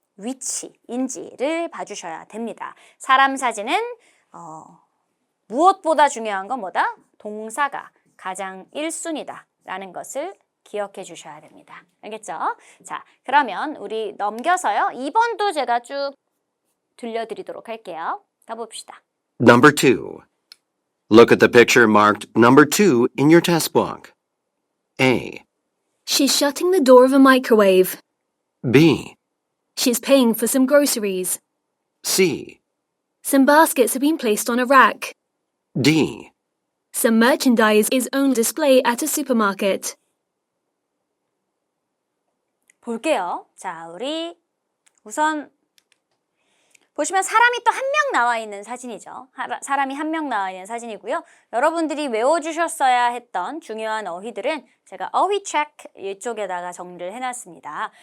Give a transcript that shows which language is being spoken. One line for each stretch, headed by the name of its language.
Korean: 위치인지를 봐주셔야 됩니다. 사람 사진은 무엇보다 중요한 건 뭐다? 동사가 가장 1순위다 라는 것을 기억해 주셔야 됩니다. 알겠죠? 자, 그러면 우리 넘겨서요. 2번도 제가 쭉 들려드리도록 할게요. 가봅시다.
English: Number 2. Look at the picture marked number 2 in your test book. A. She's shutting the door of a microwave. B. She's paying for some groceries. C. Some baskets have been placed on a rack. D. Some merchandise is on display at a supermarket.
Korean: 볼게요. 자, 우리 우선 보시면 사람이 또 한 명 나와 있는 사진이죠. 사람이 한 명 나와 있는 사진이고요. 여러분들이 외워주셨어야 했던 중요한 어휘들은 제가 어휘 체크 이쪽에다가 정리를 해놨습니다.